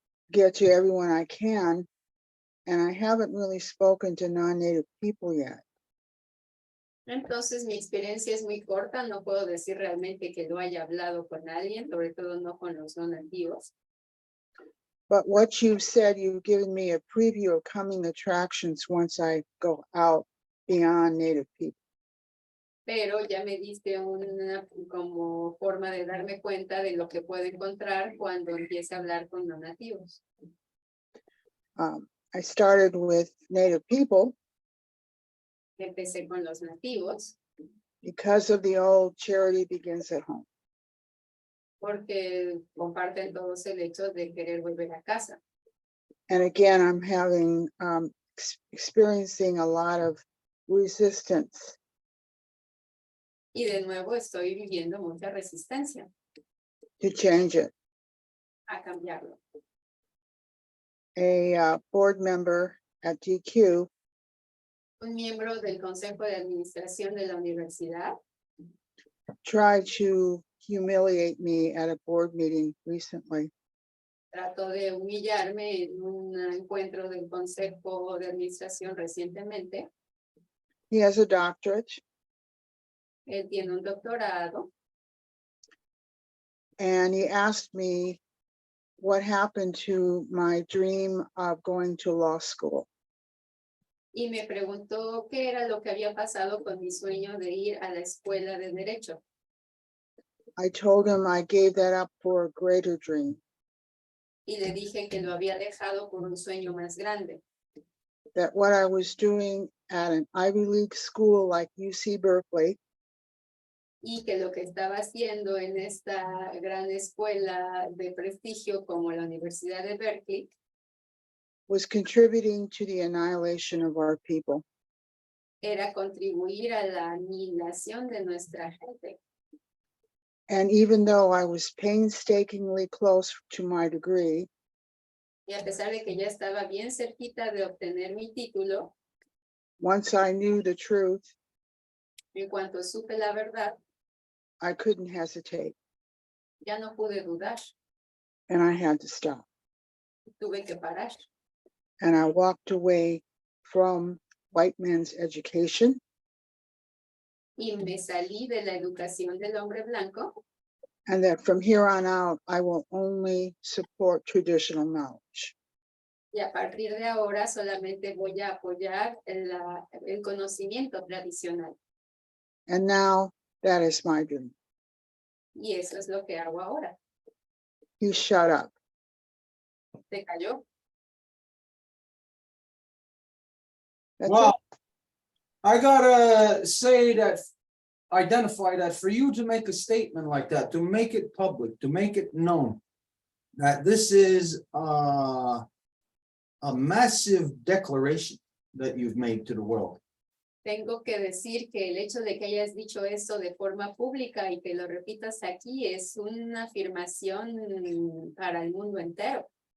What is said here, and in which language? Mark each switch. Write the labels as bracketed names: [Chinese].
[English] get to everyone I can. And I haven't really spoken to non-native people yet. [Spanish] Entonces mi experiencia es muy corta, no puedo decir realmente que lo haya hablado con alguien, sobre todo no con los no nativos. [English] But what you've said, you've given me a preview of coming attractions once I go out beyond native people. [Spanish] Pero ya me diste una como forma de darme cuenta de lo que puedo encontrar cuando empiece a hablar con no nativos. [English] I started with native people [Spanish] Empecé con los nativos [English] because of the old charity begins at home. [Spanish] porque comparten todos el hecho de querer volver a casa. [English] And again, I'm having experiencing a lot of resistance. [Spanish] Y de nuevo estoy viviendo mucha resistencia [English] To change it. [Spanish] a cambiarlo. [English] A board member at DQ [Spanish] Un miembro del Consejo de Administración de la universidad [English] tried to humiliate me at a board meeting recently. [Spanish] trató de humillarme en un encuentro del Consejo de Administración recientemente. [English] He has a doctorate [Spanish] Él tiene un doctorado [English] and he asked me what happened to my dream of going to law school. [Spanish] y me preguntó qué era lo que había pasado con mi sueño de ir a la escuela de Derecho. [English] I told him I gave that up for a greater dream, [Spanish] Y le dije que lo había dejado por un sueño más grande. [English] that what I was doing at an Ivy League school like UC Berkeley [Spanish] Y que lo que estaba haciendo en esta gran escuela de prestigio como la Universidad de Berkeley [English] was contributing to the annihilation of our people. [Spanish] era contribuir a la aniquilación de nuestra gente. [English] And even though I was painstakingly close to my degree, [Spanish] Y a pesar de que ya estaba bien cerquita de obtener mi título, [English] once I knew the truth, [Spanish] en cuanto supe la verdad, [English] I couldn't hesitate [Spanish] ya no pude dudar, [English] and I had to stop. [Spanish] tuve que parar. [English] And I walked away from white men's education [Spanish] Y me salí de la educación del hombre blanco [English] and that from here on out, I will only support traditional knowledge. [Spanish] y a partir de ahora solamente voy a apoyar el conocimiento tradicional. [English] And now that is my dream. [Spanish] Y eso es lo que hago ahora. [English] You shut up. [Spanish] ¿Te cayó? [English] That's Well, it. I gotta say that, identify that for you to make a statement like that, to make it public, to make it known, that this is a massive declaration that you've made to the world. [Spanish] Tengo que decir que el hecho de que hayas dicho eso de forma pública y que lo repitas aquí es una afirmación para el mundo entero.